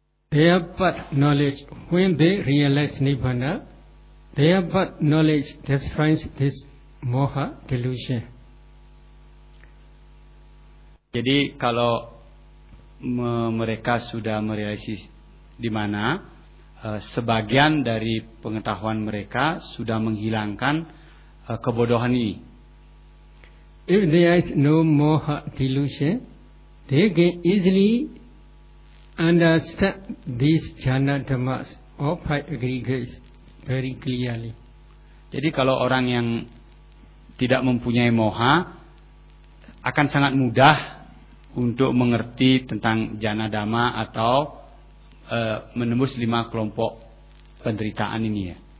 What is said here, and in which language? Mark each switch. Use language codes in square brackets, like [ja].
[en] their but knowledge, when they realize Nibbana, their but knowledge destroys this moha delusion. [id] Jadi kalau mereka sudah merealisis di mana, sebagian dari pengetahuan mereka sudah menghilangkan kebodohan ini. [en] If there is no moha delusion, they can easily understand these jhana dhammas or five aggregates very clearly. [id] Jadi kalau orang yang tidak mempunyai moha akan sangat mudah untuk mengerti tentang jhana dhamma atau menembus lima kelompok penderitaan ini ya.